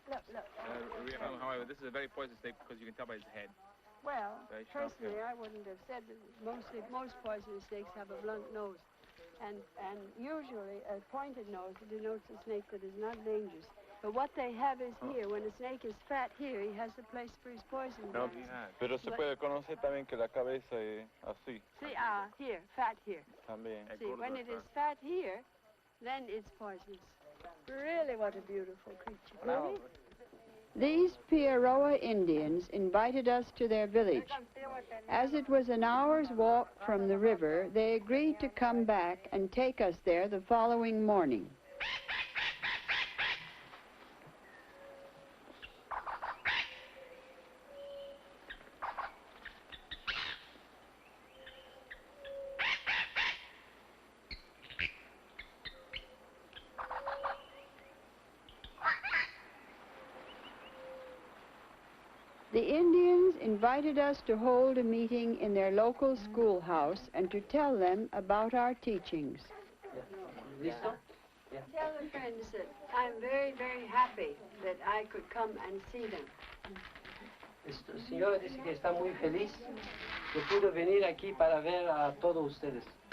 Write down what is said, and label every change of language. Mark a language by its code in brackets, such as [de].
[en] Rúhíyyih Khánum, however, this is a very poisonous snake because you can tell by his head. Well, Very sharp personally, I wouldn't have said that. Most poisonous snakes have a blunt nose. And usually a pointed nose denotes a snake that is not dangerous. But what they have is here. When a snake is fat here, he has a place for his poison No, glands. [es] pero se puede conocer también que la cabeza es así. [en] See, here, fat here. [es] También. [en] See, when it is fat here, then it's poisonous. Really, what a beautiful creature. Really? These Pieroa Indians invited us to their village. As it was an hour's walk from the river, they agreed to come back and take us there the following morning. The Indians invited us to hold a meeting in their local schoolhouse and to tell them about our teachings. [es] ¿Listo? [en] Tell the friends that I'm very, very happy that I could come and see them. [es] Señora dice que está muy feliz que pudo venir aquí para ver a todos ustedes.